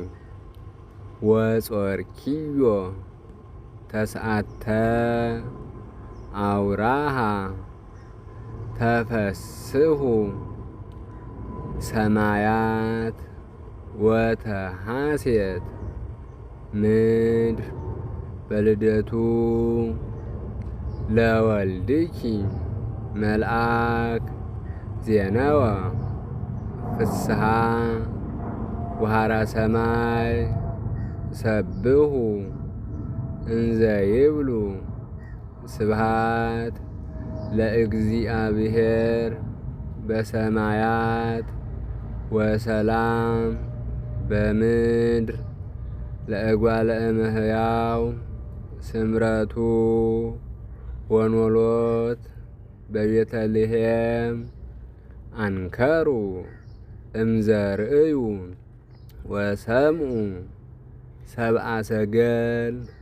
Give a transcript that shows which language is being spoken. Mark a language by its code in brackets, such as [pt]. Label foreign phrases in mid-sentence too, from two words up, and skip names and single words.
[gez] ወጾርኪዮ ተስዓተ አውራሃ ተፈስሑ ሰማያት ወተሐሴት ምድር በልደቱ ለወልድኪ መልአክ ዜነወ ፍስሓ ወሃራ ሰማይ ሰብሑ እንዘ ይብሉ ስብሃት ለእግዚአብሔር በሰማያት ወሰላም በምድር ለእጓለ እመሕያው ስምረቱ ወኖሎት በቤተልሔም አንከሩ እምዘርእዩ ወሰምዑ ሰብአ ሰገል